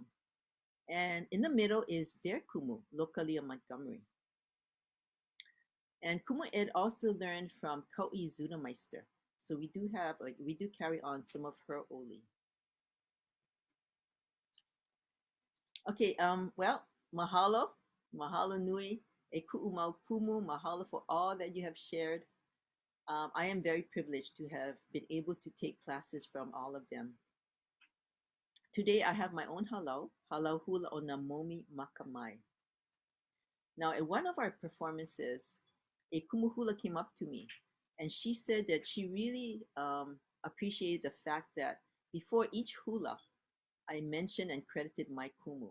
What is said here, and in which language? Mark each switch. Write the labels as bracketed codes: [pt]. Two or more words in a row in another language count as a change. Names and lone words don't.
[en] And in the middle is their kumu, Lokalia Montgomery. And Kumu Ed also learned from Kau'i Zunameister. So we do carry on some of her oli. Okay, well, [haw] mahalo nui, e ku'u mau kumu, [en] mahalo for all that you have shared. I am very privileged to have been able to take classes from all of them. Today I have my own [haw] halau hula o na [en] Momi Makamai. Now, in one of our performances, a [haw] kumu hula [en] came up to me, and she said that she really appreciated the fact that before each hula, I mentioned and credited my kumu.